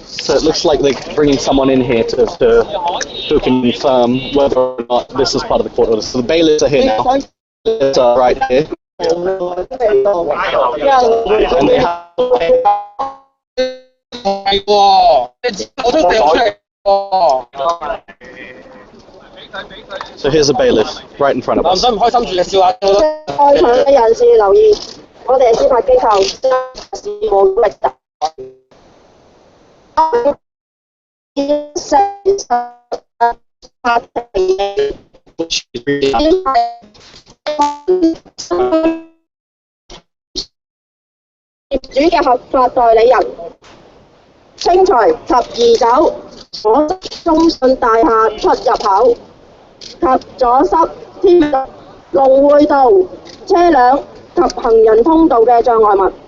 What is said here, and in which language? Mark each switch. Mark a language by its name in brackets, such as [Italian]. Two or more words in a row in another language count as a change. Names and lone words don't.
[English] so it looks like they're bringing someone in here who can confirm whether or not this is part of the court order. So the bailiffs are here now. It's right here. And they have... So here's a bailiff right in front of us. [Cantonese] 在場嘅人士留意，我哋司法機構事務力特。法庭業主嘅合法代理人清除及移走我中信大廈出入口及阻塞天龍匯道車輛及行人通道嘅障礙物。